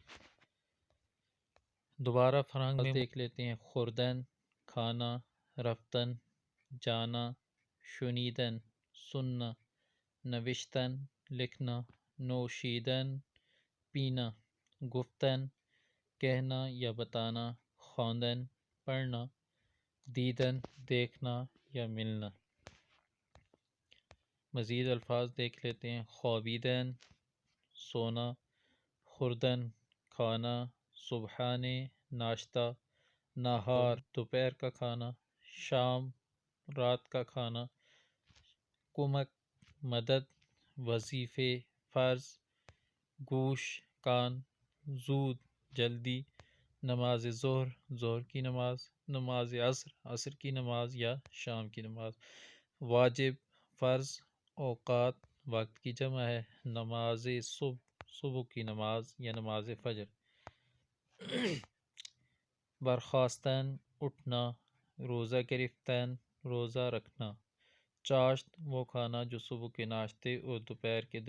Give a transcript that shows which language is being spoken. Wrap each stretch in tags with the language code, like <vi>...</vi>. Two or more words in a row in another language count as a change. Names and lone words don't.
<ur>دوبارہ فرہنگ میں دیکھ لیتے ہیں: خوردن کھانا، رفتن جانا، شنیدن سننا، نوشتن لکھنا، نوشیدن پینا، گفتن کہنا یا بتانا، خواندن پڑھنا، دیدن دیکھنا یا ملنا۔ مزید الفاظ دیکھ لیتے ہیں۔ خوابیدن سونا، خوردن کھانا، صبحانے ناشتہ، نہار دوپہر کا کھانا، شام رات کا کھانا، کمک مدد، وظیفے فرض، گوش کان، زود جلدی، نماز ظہر ظہر کی نماز، نماز عصر عصر کی نماز یا شام کی نماز، واجب فرض، اوقات وقت کی جمع ہے، نماز صبح صبح کی نماز یا نماز فجر، برخاستن اٹھنا،</ur> <fa>روزہ گرفتن</fa> <ur>روزہ رکھنا، چاشت وہ کھانا جو صبح کے ناشتے اور دوپہر کے</ur>